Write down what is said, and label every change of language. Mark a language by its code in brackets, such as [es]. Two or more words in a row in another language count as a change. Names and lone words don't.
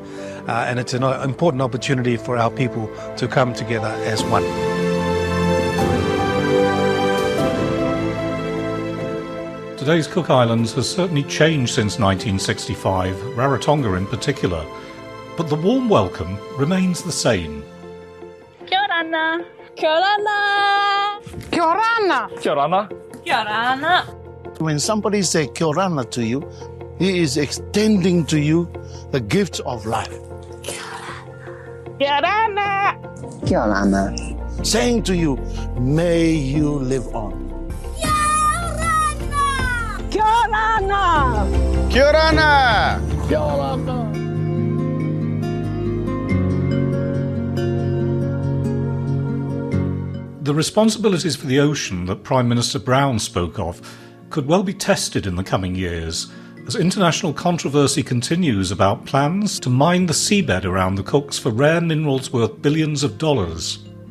[en] And it's an important opportunity for our people to come together as one. Today's Cook Islands has certainly changed since 1965, Rarotonga in particular, but the warm welcome remains the same. [mi] Kia ora. Kia ora. Kia ora. Kia ora. Kia ora. [en] When somebody says [mi] Kia ora [en] to you, he is extending to you the gift of life. [mi] Kia ora. Kia ora. [en] Saying to you, may you live on. [mi] Kia ora. Kia ora. Kia ora. [en] The responsibilities for the ocean that Prime Minister Brown spoke of could well be tested in the coming years, as international controversy continues about plans to mine the seabed around the Cooks for rare minerals worth billions of dollars.